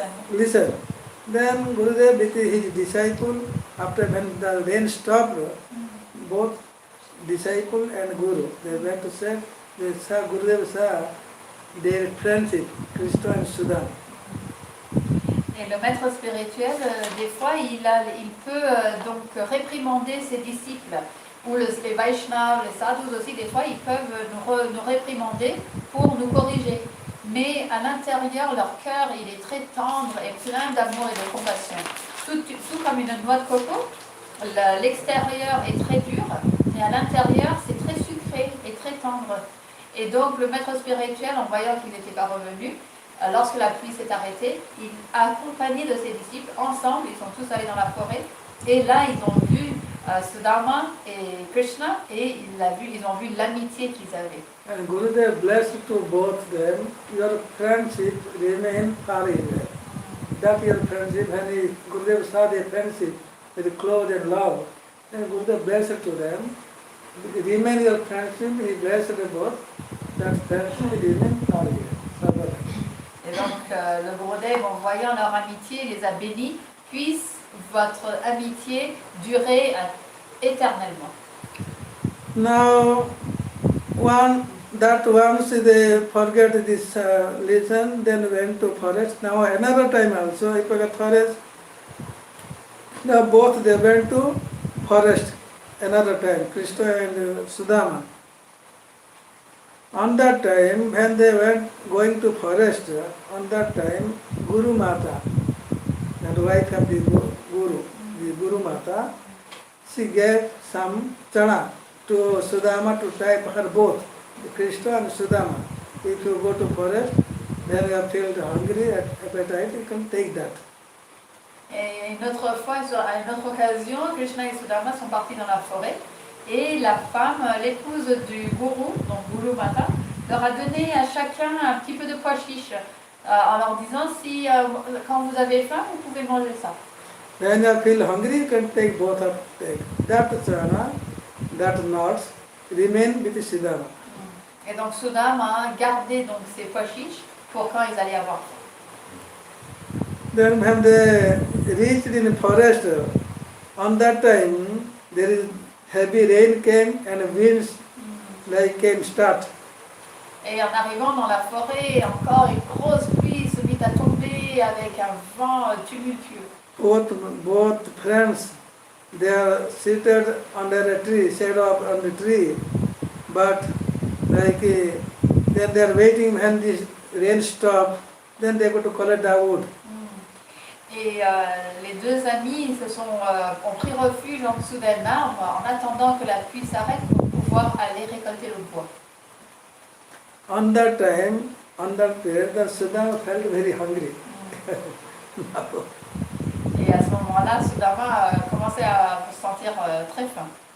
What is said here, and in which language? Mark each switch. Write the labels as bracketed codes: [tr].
[en] Listen. Then Gurudev with his disciple, after when the rain stopped, both disciple and Guru, they went to say, they saw Gurudev saw their friendship, Krishna and Sudama. [fr] Et le maître spirituel, des fois, il peut donc réprimander ses disciples, ou les Vaishnavas, les sadhus aussi, des fois, ils peuvent nous réprimander pour nous corriger. Mais à l'intérieur, leur cœur, il est très tendre et plein d'amour et de compassion. Tout comme une noix de coco, l'extérieur est très dur, mais à l'intérieur, c'est très sucré et très tendre. Et donc, le maître spirituel, en voyant qu'il n'était pas revenu, lorsque la pluie s'est arrêtée, il a accompagné de ses disciples, ensemble, ils sont tous allés dans la forêt, et là, ils ont vu Sudama et Krishna, et ils ont vu l'amitié qu'ils avaient. [en] And Gurudev blessed to both them, your friendship remain forever. That your friendship, when Gurudev saw their friendship with close and love, then Gurudev blessed to them, remain your friendship, he blessed both, that friendship remain forever. [fr] Et donc, le Gurudev, en voyant leur amitié, les a bénis, puisse votre amitié durer éternellement. [en] Now, once they forget this lesson, then went to forest. Now another time also, if I got forest, now both they went to forest another time, Krishna and Sudama. On that time, when they went going to forest, on that time, Guru Mata, and wife of the Guru Mata, she gave some chana to Sudama to type her both, Krishna and Sudama. If you go to forest, then you are feel hungry, appetite, you can take that. [fr] Et une autre fois, à une autre occasion, Krishna et Sudama sont partis dans la forêt et la femme, l'épouse du gourou, donc Guru Mata, leur a donné à chacun un petit peu de pois chiche en leur disant si quand vous avez faim, vous pouvez manger ça. [en] When you feel hungry, you can take both of take. That chana, that nuts remain with Sudama. [fr] Et donc Sudama a gardé donc ces pois chiches pour quand ils allaient avoir faim. [en] Then when they reached in the forest, on that time there is heavy rain came and winds like came start. [fr] Et en arrivant dans la forêt, encore une grosse pluie se mit à tomber avec un vent tumultueux. [en] Both friends, they are seated under a tree, shade of on the tree, but like then they are waiting when this rain stop, then they go to collect the wood. [fr] Et les deux amis ont pris refuge en dessous d'un arbre en attendant que la pluie s'arrête pour pouvoir aller récolter le bois. [en] On that time, on that period, the Sudama felt very hungry. [fr] Et à ce moment-là, Sudama commençait à se sentir très faim.